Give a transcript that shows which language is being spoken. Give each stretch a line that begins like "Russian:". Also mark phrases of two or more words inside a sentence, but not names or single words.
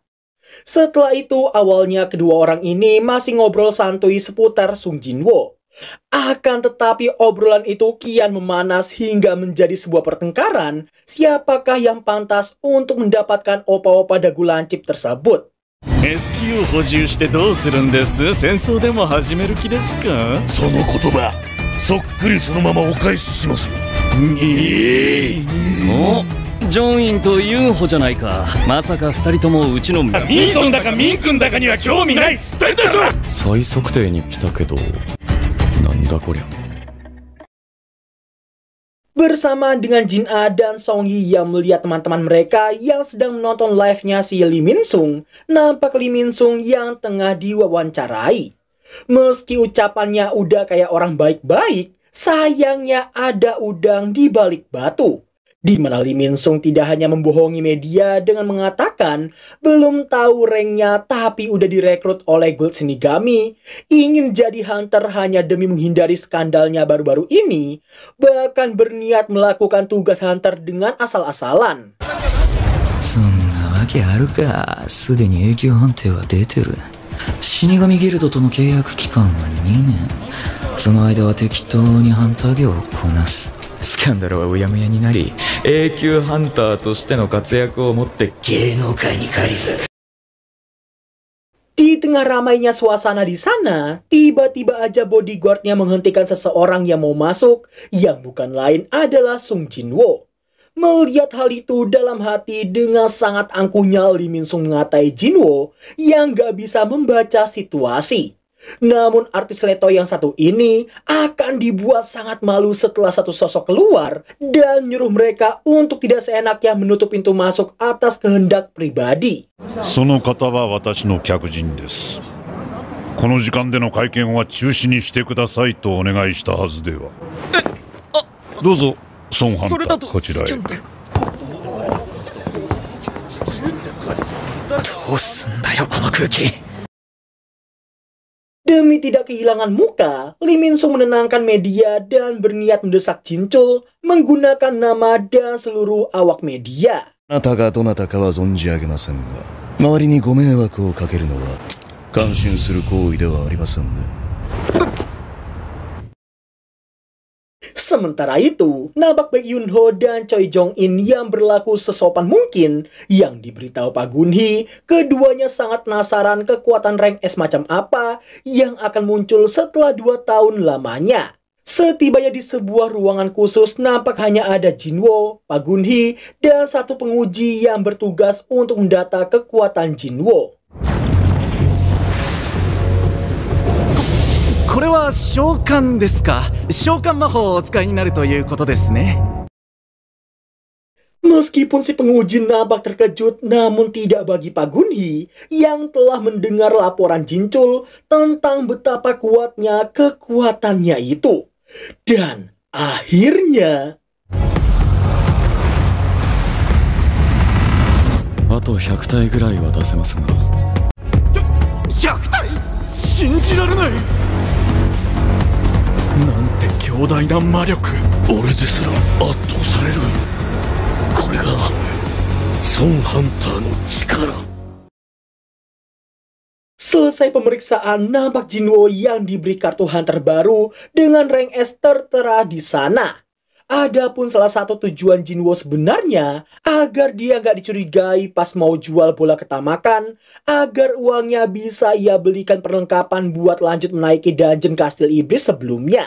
Indonesian: Setelah itu awalnya kedua orang ini masih ngobrol santuy seputar Sung Jinwoo. Akan tetapi obrolan itu kian memanas hingga menjadi sebuah pertengkaran. Siapakah yang pantas untuk mendapatkan opa-opa dagu lancip tersebut?
Japanese: SQ を補充してどうするんです？戦争でも始める気ですか？その言葉、そっくりそのままお返ししますよ。お、ジョンインとユンホじゃないか。まさか2人ともうちのミンソンだかミン君だかには興味ないっつってんでしょ。再測定に来たけど、なんだこりゃ。
Indonesian: Bersamaan dengan Jin A dan Song Yi yang melihat teman-teman mereka yang sedang menonton live-nya si Lee Min Sung, nampak Lee Min Sung yang tengah diwawancarai. Meski ucapannya udah kayak orang baik-baik, sayangnya ada udang di balik batu. Di mana Lee Min Sung tidak hanya membohongi media dengan mengatakan belum tahu ranknya tapi udah direkrut oleh Guild Shinigami, ingin jadi hunter hanya demi menghindari skandalnya baru-baru ini, bahkan berniat melakukan tugas hunter dengan asal-asalan.
Japanese: そんなわけあるか。すでに永久判定は出てる。死神ギルドとの契約期間は2年。その間は適当にハンター業をこなす。スキャンダルはうやむやになり、永久ハンターとしての活躍をもって芸能界に返す。
Indonesian: Di tengah ramainya suasana di sana, tiba-tiba aja bodyguardnya menghentikan seseorang yang mau masuk, yang bukan lain adalah Sung Jinwoo. Melihat hal itu dalam hati, dengan sangat angkuhnya Lee Min Sung mengatai Jinwoo yang gak bisa membaca situasi. Namun artis Leto yang satu ini akan dibuat sangat malu setelah satu sosok keluar dan nyuruh mereka untuk tidak seenaknya menutup pintu masuk atas kehendak pribadi.
Japanese: その方は私の客人です。この時間での会見は中止にしてくださいとお願いしたはずでは。どうぞソンハンターこちらへ。どうすんだよこの空気。
Indonesian: Demi tidak kehilangan muka, Lee Min-sung menenangkan media dan berniat mendesak Jinchul menggunakan nama dan seluruh awak media.
Japanese: あなたがどなたかは存じ上げませんが、周りにご迷惑をかけるのは感心する行為ではありませんね。
Indonesian: Sementara itu, nampak Baek Yoon-ho dan Choi Jong-in yang berlaku sesopan mungkin yang diberitahu Pak Gun-hee, keduanya sangat penasaran kekuatan rank S macam apa yang akan muncul setelah 2 tahun lamanya. Setibanya di sebuah ruangan khusus, nampak hanya ada Jinwo, Pak Gun-hee, dan satu penguji yang bertugas untuk mendata kekuatan Jinwo.
Japanese: これは召喚ですか。召喚魔法をお使いになるということですね。
Indonesian: Meskipun si penguji nampak terkejut, namun tidak bagi Pak Gun-hee yang telah mendengar laporan Jinchul tentang betapa kuatnya kekuatannya itu. Dan akhirnya...
Japanese: あと100体ぐらいは出せますが。 100体？信じられない。なんて強大な魔力。俺ですら圧倒される。これがソンハンターの力。
Indonesian: Selesai pemeriksaan, nampak Jinwo yang diberi kartu hunter baru dengan rank S tertera di sana. Adapun salah satu tujuan Jinwo sebenarnya agar dia gak dicurigai pas mau jual bola ketamakan, agar uangnya bisa ia belikan perlengkapan buat lanjut menaiki dungeon kastil iblis sebelumnya.